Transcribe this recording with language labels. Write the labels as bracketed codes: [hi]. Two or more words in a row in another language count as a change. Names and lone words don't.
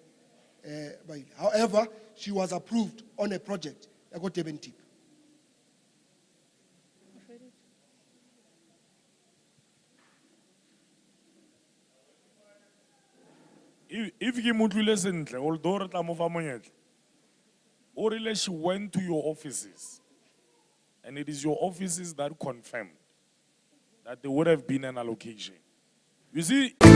[en] However, she was approved on a project. I got Devon Deep. If you [st] mutlule sentle, [en] although [st] re tla mo fa monyetla, o rile [en] she went to your offices, and it is your offices that confirmed that there would have been an allocation. You see.